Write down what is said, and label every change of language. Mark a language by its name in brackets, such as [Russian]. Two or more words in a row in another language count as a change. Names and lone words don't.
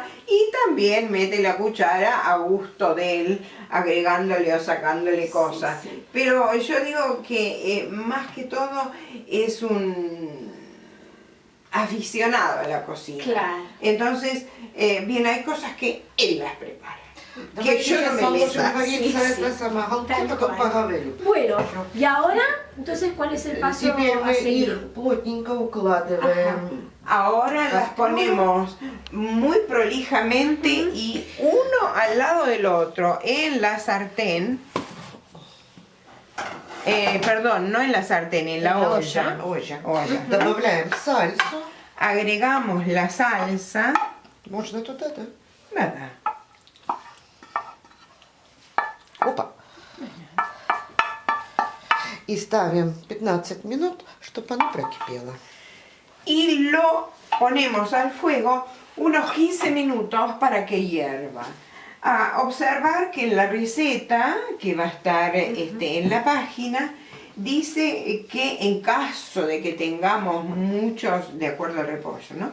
[Spanish] Y también mete la cuchara a gusto de él, agregándole o sacándole Sí, cosas. sí. Pero yo digo que más que todo es un aficionado a la cocina. Claro. Entonces, bien, hay cosas que él las prepara. Que [Russian] Давайте [Spanish] yo no me [Russian] лучше [Spanish] meto. [Russian] говорится, [Spanish] Sí, [Russian] это [Spanish] sí. [Russian] самое, [Spanish] Tal [Russian] Галкова, потом [Spanish] cual. [Russian] поговорим. [Spanish] Bueno, y ahora, entonces, ¿cuál es el paso [Russian] Теперь [Spanish] a [Russian] мы [Spanish] seguir? [Russian] их плотненько укладываем. [Spanish] Ahora las ponemos muy prolijamente y uno al lado del otro en la sartén. Perdón, no en la sartén, en la olla. Olla. [Russian] Добавляем сальсу. [Spanish] Agregamos la salsa. [Russian] Можно тут это? [Spanish] Nada. [Russian] Опа. И ставим 15 минут, чтобы оно прокипело. [Spanish] Y lo ponemos al fuego unos 15 minutos para que hierva. A observar que en la receta, que va a estar en la página, dice que en caso de que tengamos muchos, de acuerdo al repollo, ¿no?